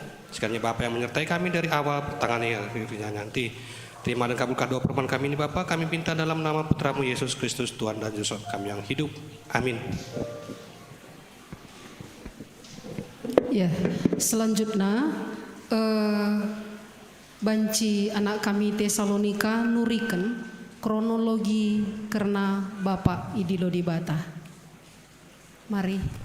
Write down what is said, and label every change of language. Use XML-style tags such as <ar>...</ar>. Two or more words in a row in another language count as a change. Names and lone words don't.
<id>Sekalinya Bapak yang menyertai kami dari awal pertengahan akhirnya nanti. Terima dan kabulkan doa permohonan kami ini Bapak, kami minta dalam nama Putra-Mu Yesus Kristus, Tuhan dan Juru Selamat kami yang hidup. Amin. Ya, selanjutnya banci anak kami Tesalonika nuriken kronologi karena Bapak Idilo di Bata. Mari.</id>